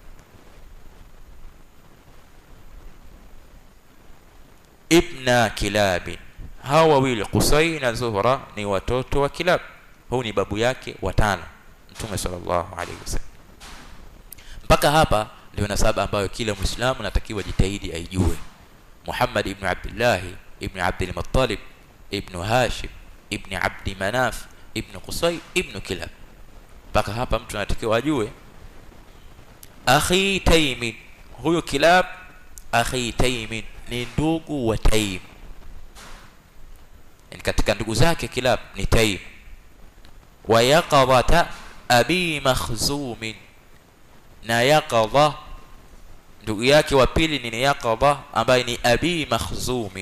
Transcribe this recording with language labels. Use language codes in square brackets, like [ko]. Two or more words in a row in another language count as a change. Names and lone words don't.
[sw] Ibna Kilab, hawa wawili Qusay na Zuhra ni watoto wa Kilab. Huu ni babu yake watano Mtume [ar] صلى الله عليه وسلم. [sw] Mpaka hapa ndio nasaba ambayo kila Muislamu anatakiwa jitahidi aijue. Muhammad ibn Abdullah ibn Abdul Muttalib ibn Hashim ibn Abdi Manaf ibn Qusay ibn Kilab. Mpaka hapa mtu anatakiwa ajue. Akhi Taym, huyo Kilab akhi Taym ni ndugu wa Taym, yani katika ndugu zake Kilab ni Taym. Wa Yaqadha abi Makhzum, na Yaqadha ndugu yake wa pili ni Yaqadha ambaye ni abi Makhzum.